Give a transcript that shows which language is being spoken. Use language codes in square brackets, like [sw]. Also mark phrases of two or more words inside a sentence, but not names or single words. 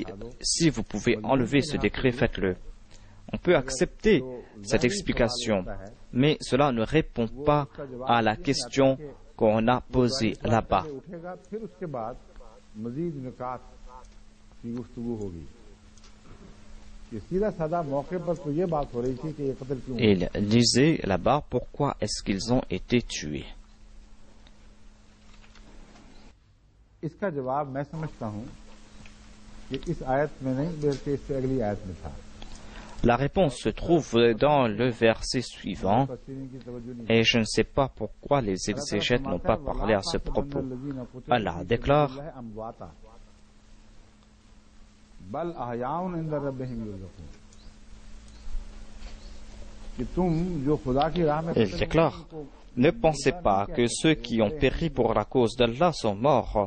[fr] Si vous pouvez enlever ce décret, faites-le. On peut accepter cette explication, mais cela ne répond pas à la question qu'on a posée là-bas. Il disait là-bas pourquoi est-ce qu'ils ont été tués. [hi] इसका जवाब मैं समझता हूं कि इस आयत में नहीं बल्कि इससे अगली आयत में था। [fr] La réponse se trouve dans le verset suivant, et je ne sais pas pourquoi les exégètes n'ont pas parlé à ce propos. Allah déclare: il déclare: ne pensez pas que ceux qui ont péri pour la cause d'Allah sont morts.